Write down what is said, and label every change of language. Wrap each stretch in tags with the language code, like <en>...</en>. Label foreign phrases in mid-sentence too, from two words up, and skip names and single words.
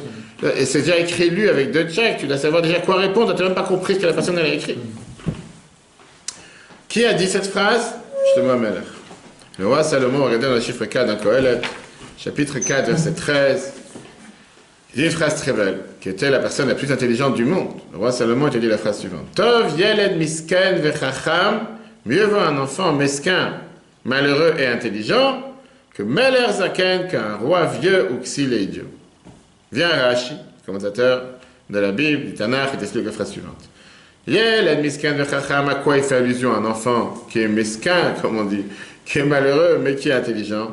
<fr>Et c'est déjà écrit lu avec 2 checks, tu dois savoir déjà quoi répondre, tu n'as même pas compris ce que la personne a écrit. Qui a dit cette phrase? Shlomo Amelech. Le roi Salomon, regardez dans le chiffre 4 dans Kohelet, chapitre 4, verset 13, il dit une phrase très belle, qui était la personne la plus intelligente du monde. Le roi Salomon a dit la phrase suivante.</fr> <he>טוב ילד מסכן וחכם,</he> <fr>mieux vaut un enfant mesquin, malheureux et intelligent, que</fr> <he>מלך זקן,</he> <fr>qu'un roi vieux ou xil et idiot. Vient Rashi, commentateur de la Bible, du Tanakh, et t'explique la phrase suivante.</fr> <he>ילד מסכן וחכם,</he> <fr>à quoi il fait allusion? Un enfant qui est mesquin, comme on dit, qui est malheureux, mais qui est intelligent.</fr>